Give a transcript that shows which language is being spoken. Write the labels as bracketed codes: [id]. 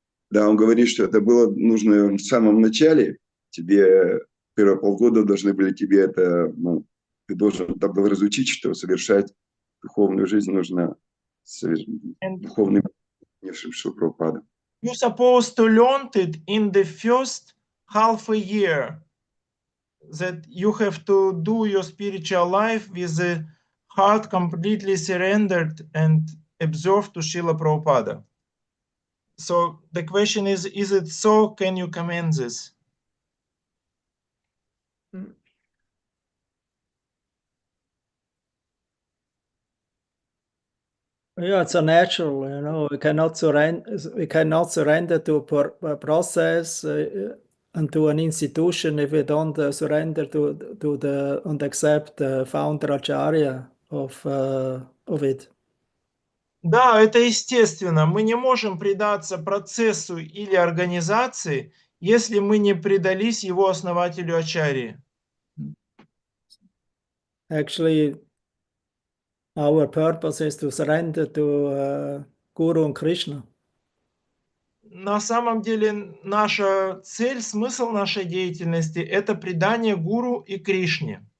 [ru] Да, он говорит, что это было нужно в самом начале. Тебе первые полгода должны были тебе это, ты должен был разучить, что совершать духовную жизнь нужно духовным Шрилапрабхупаду. [en] You supposed to learn it in the first half a year. that you have to do your spiritual life with the heart completely surrendered and observed to Srila Prabhupada. So the question is it so? Can you comment this? Yeah, it's a natural, you know. We cannot surrender to a process and to an institution if we don't surrender to the and accept the founder acharya of it. [ru] Да, это естественно. Мы не можем предаться процессу или организации, если мы не предались его основателю Ачарьи. [en] Actually, our purpose is to surrender to Guru and Krishna. [ru] На самом деле наша цель, смысл нашей деятельности – это предание Гуру и Кришне.